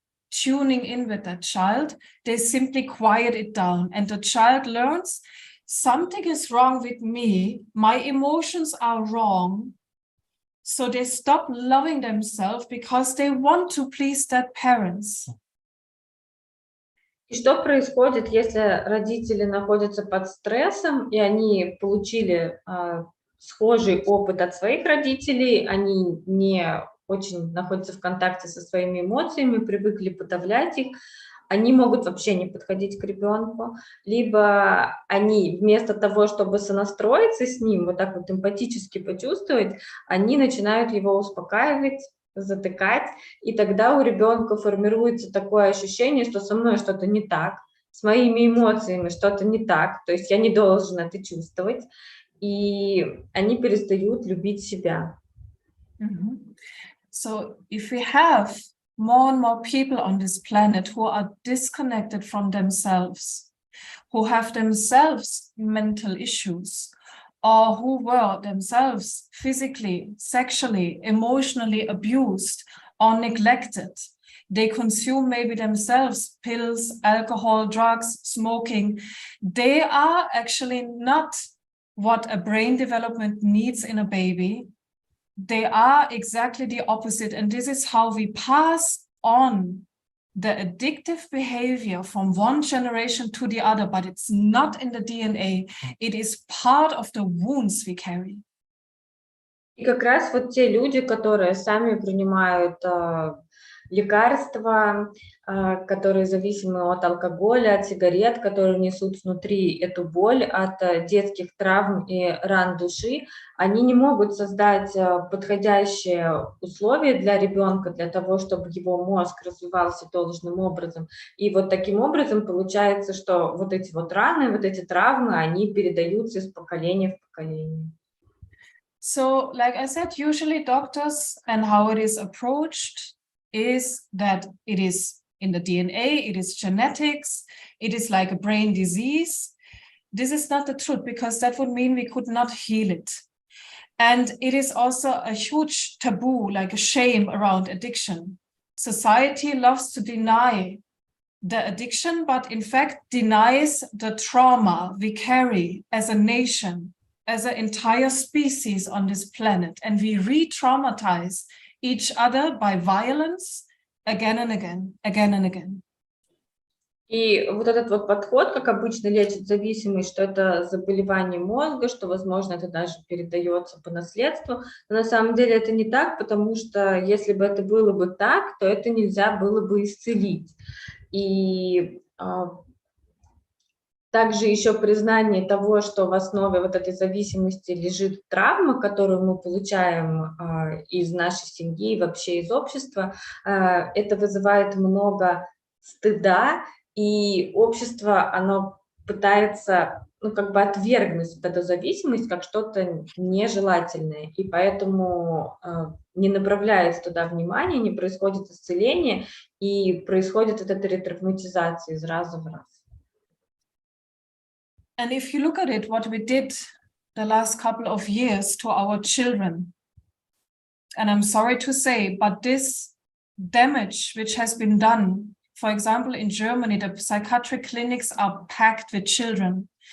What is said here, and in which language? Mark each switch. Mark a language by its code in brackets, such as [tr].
[en] tuning in with that child, they simply quiet it down. And the child learns something is wrong with me, my emotions are wrong. So they stop loving themselves because they want to please their parents. [ru] И что происходит, если родители находятся под стрессом, и они получили схожий опыт от своих родителей, они не очень находятся в контакте со своими эмоциями, привыкли подавлять их, они могут вообще не подходить к ребенку, либо они вместо того, чтобы сонастроиться с ним, вот так вот эмпатически почувствовать, они начинают его успокаивать, затыкать, и тогда у ребенка формируется такое ощущение, что со мной что-то не так, с моими эмоциями что-то не так, то есть я не должен это чувствовать, и они перестают любить себя. [en] So if we have more and more people on this planet who are disconnected from themselves, who have themselves mental issues, or who were themselves physically, sexually, emotionally abused or neglected. They consume maybe themselves pills, alcohol, drugs, smoking. They are actually not what a brain development needs in a baby. They are exactly the opposite. And this is how we pass on the addictive behavior from one generation to the other, but it's not in the DNA. It is part of the wounds we carry. [ru] И как раз вот те люди, которые сами принимают лекарства, которые зависимы от алкоголя, от сигарет, которые несут внутри эту боль от детских травм и ран души, они не могут создать подходящие условия для ребенка, для того, чтобы его мозг развивался должным образом. И вот таким образом получается, что вот эти вот раны, вот эти травмы, они передаются из поколения в поколение. [en] So, like I said, usually doctors and how it is approached is that it is in the DNA, it is genetics, it is like a brain disease. This is not the truth, because that would mean we could not heal it. And it is also a huge taboo, like a shame around addiction. Society loves to deny the addiction, but in fact denies the trauma we carry as a nation, as an entire species on this planet. And we re-traumatize each other by violence again and again, again and again. [ru] И вот этот вот подход, как обычно лечит зависимость, что это заболевание мозга, что, возможно, это даже передается по наследству. Но на самом деле это не так, потому что если бы это было бы так, то это нельзя было бы исцелить. И также еще признание того, что в основе вот этой зависимости лежит травма, которую мы получаем из нашей семьи и вообще из общества, это вызывает много стыда, и общество, оно пытается, как бы отвергнуть вот эту зависимость как что-то нежелательное, и поэтому не направляется туда внимание, не происходит исцеление, и происходит вот эта ретравматизация из раза в раз. [en] And if you look at it, what we did the last couple of years to our children, and I'm sorry to say, but this damage which has been done, for example, in Germany, the psychiatric clinics are packed with children.